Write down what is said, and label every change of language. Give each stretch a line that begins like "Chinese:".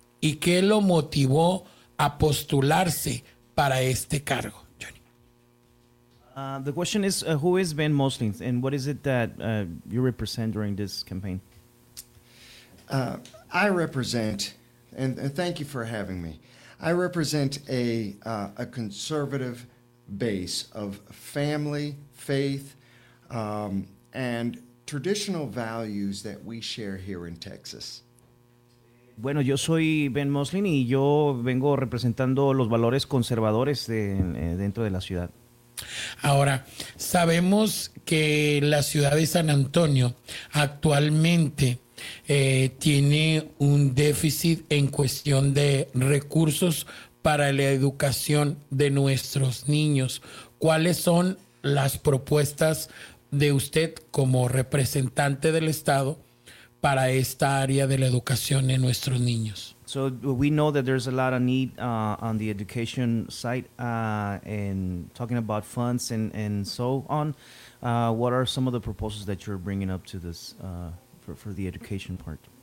Spanish: ¿Y qué lo motivó a postularse para este cargo, Johnny?
English: The question is, who is Ben Mosley, and what is it that you represent during this campaign? I represent, and thank you for having me, I represent a conservative base of family, faith, and traditional values that we share here in Texas.
Spanish: Bueno, yo soy Ben Mosley y yo vengo representando los valores conservadores dentro de la ciudad. Ahora, sabemos que la ciudad de San Antonio actualmente tiene un déficit en cuestión de recursos para la educación de nuestros niños. ¿Cuáles son las propuestas de usted como representante del estado para esta área de la educación en nuestros niños?
English: So we know that there's a lot of need on the education side, and talking about funds and so on. What are some of the proposals that you're bringing up to this for the education part?